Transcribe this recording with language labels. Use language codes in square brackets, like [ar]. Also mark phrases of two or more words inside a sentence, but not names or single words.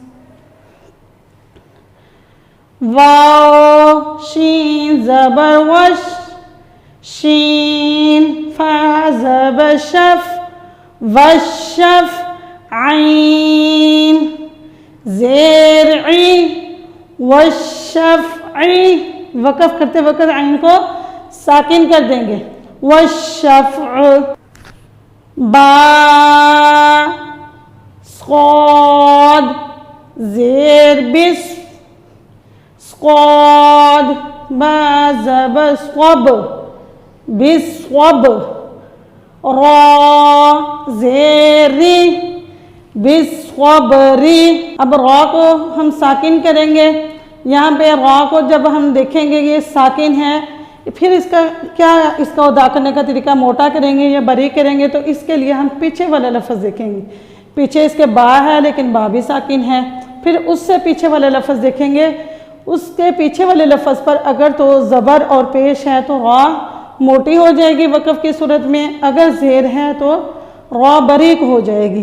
[ur] واو شین زبر وش، شین فا زبر شف، والشف، عین، زیرعی والشفعی، وقف کرتے وقت عین کو ساکن کر دیں گے، والشفع، با صاد زیر بس، صاد با زبر صب بصب، را زیری بصبری۔ اب را کو ہم ساکن کریں گے، یہاں پہ را کو جب ہم دیکھیں گے یہ ساکن ہے، پھر اس کا کیا، اس کا ادا کرنے کا طریقہ موٹا کریں گے یا باریک کریں گے، تو اس کے لیے ہم پیچھے والا لفظ دیکھیں گے۔ پیچھے اس کے با ہے لیکن با بھی ساکن ہے، پھر اس سے پیچھے والا لفظ دیکھیں گے، اس کے پیچھے والے لفظ پر اگر تو زبر اور پیش ہے تو را موٹی ہو جائے گی وقف کی صورت میں، اگر زیر ہے تو را باریک ہو جائے گی۔